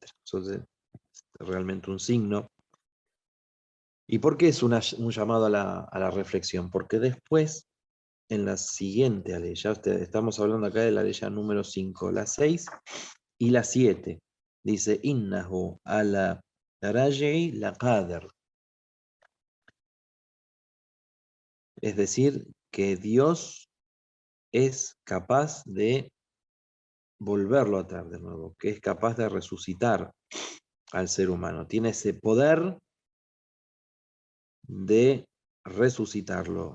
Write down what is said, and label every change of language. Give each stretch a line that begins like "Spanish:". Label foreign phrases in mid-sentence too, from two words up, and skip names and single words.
Spanish: Entonces, es realmente un signo. ¿Y por qué es un llamado a la reflexión? Porque después, en la siguiente aleya, estamos hablando acá de la aleya número 5, la 6 y la 7, dice,
Arabic: إنه على رجعه لقادر.
Spanish: Es decir, que Dios es capaz de volverlo a traer de nuevo, que es capaz de resucitar al ser humano. Tiene ese poder de resucitarlo.